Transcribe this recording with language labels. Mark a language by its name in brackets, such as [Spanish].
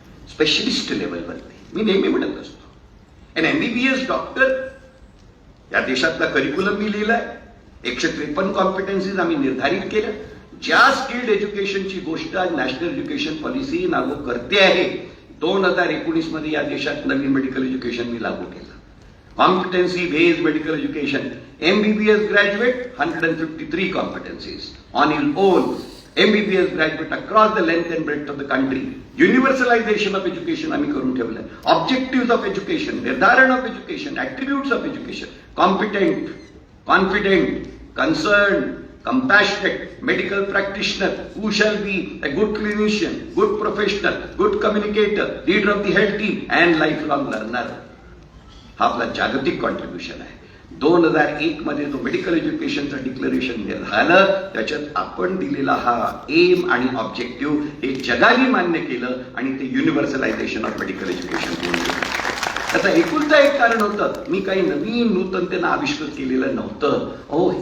[Marathi] Specialist लेवलवरती। मी नेहमी म्हणत असतो, एन एमबीबीएस डॉक्टर, या देशातला करिक्युलम मी लिहिलाय, 153 कॉम्पिटन्सीज आम्ही निर्धारित केल्या। ज्या स्किल्ड एज्युकेशनची गोष्ट आज नॅशनल एज्युकेशन पॉलिसी लागू करते आहे, 2019 मध्ये या देशात नवीन मेडिकल एज्युकेशन मी लागू केलं, competency based medical education. [English] MBBS graduate 153 competencies on his own, MBBS graduate across the length and breadth of the country. Universalisation of education [Marathi] आम्ही करून ठेवलंय, [English] Objective of education, निर्धारण of education, attributes of education, competent, confident, concerned, compassionate medical practitioner who shall be a good clinician, good professional, good communicator, leader of the health team and lifelong learner. [Marathi] हा आपला जागतिक contribution आहे। 2001 मध्ये जो medical एज्युकेशनचं declaration झालं, त्याच्यात आपण दिलेला हा एम आणि ऑब्जेक्टिव्ह हे जगाने मान्य केलं आणि ते [English] universalisation of medical education [Marathi] होऊन गेलं। त्याचं एकुलता एक कारण होतं, मी काही नवीन नूतनतेनं आविष्कृत केलेलं नव्हतं।